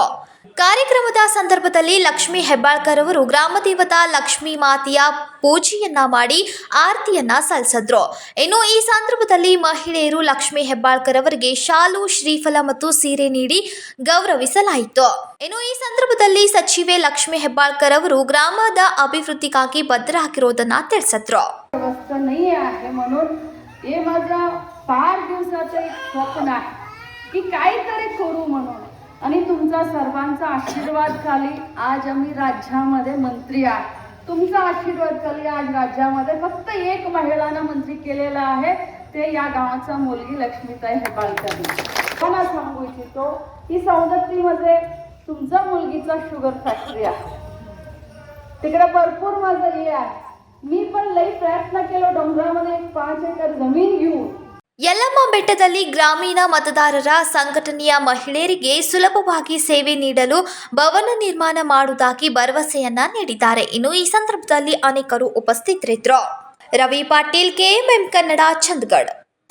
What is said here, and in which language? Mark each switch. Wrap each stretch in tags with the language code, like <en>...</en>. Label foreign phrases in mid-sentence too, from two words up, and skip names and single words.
<kn>ಕಾರ್ಯಕ್ರಮದ ಸಂದರ್ಭದಲ್ಲಿ ಲಕ್ಷ್ಮೀ ಹೆಬ್ಬಾಳ್ಕರ್ ಅವರು ಗ್ರಾಮ ದೇವತಾ ಲಕ್ಷ್ಮೀ ಮಾತೆಯ ಪೂಜೆಯನ್ನ ಮಾಡಿ ಆರತಿಯನ್ನ ಸಲ್ಲಿಸಿದ್ರು. ಇನ್ನು ಈ ಸಂದರ್ಭದಲ್ಲಿ ಮಹಿಳೆಯರು ಲಕ್ಷ್ಮೀ ಹೆಬ್ಬಾಳ್ಕರ್ ಅವರಿಗೆ ಶಾಲು, ಶ್ರೀಫಲ ಮತ್ತು ಸೀರೆ ನೀಡಿ ಗೌರವಿಸಲಾಯಿತು. ಇನ್ನು ಈ ಸಂದರ್ಭದಲ್ಲಿ ಸಚಿವೆ ಲಕ್ಷ್ಮೀ ಹೆಬ್ಬಾಳ್ಕರ್ ಅವರು ಗ್ರಾಮದ ಅಭಿವೃದ್ಧಿಗಾಗಿ ಬದ್ಧರಾಗಿರೋದನ್ನ ತಿಳಿಸಿದ್ರು.</kn> <mr>हे माझा फार दिवसाचं एक स्वप्न आहे की काहीतरी करू म्हणून आणि तुमचा सर्वांचा आशीर्वाद खाली आज आम्ही राज्यामध्ये मंत्री आहे. तुमचा आशीर्वाद खाली आज राज्यामध्ये फक्त एक महिलांना मंत्री केलेला आहे, ते या गावाचा मुलगी लक्ष्मीताई हेब्बाळकर. मला सांगू इच्छितो की सौंदत्तीमध्ये तुमच्या मुलगीचा</mr> <en>sugar factory</en> <mr>आहे, तिकडे भरपूर माझं हे आहे. मी पण लई प्रयत्न केलो डोंगरामध्ये 5 एकर जमीन घेऊन.</mr> <kn>ಯಲ್ಲಮ್ಮ ಬೆಟ್ಟದಲ್ಲಿ ಗ್ರಾಮೀಣ ಮತದಾರರ ಸಂಘಟನೆಯ ಮಹಿಳೆಯರಿಗೆ ಸುಲಭವಾಗಿ ಸೇವೆ ನೀಡಲು ಭವನ ನಿರ್ಮಾಣ ಮಾಡುವುದಾಗಿ ಭರವಸೆಯನ್ನ ನೀಡಿದ್ದಾರೆ. ಇನ್ನು ಈ ಸಂದರ್ಭದಲ್ಲಿ ಅನೇಕರು ಉಪಸ್ಥಿತರಿದ್ದರು. ರವಿ ಪಾಟೀಲ್, KMM ಕನ್ನಡ, ಚಂದಗಢ.</kn>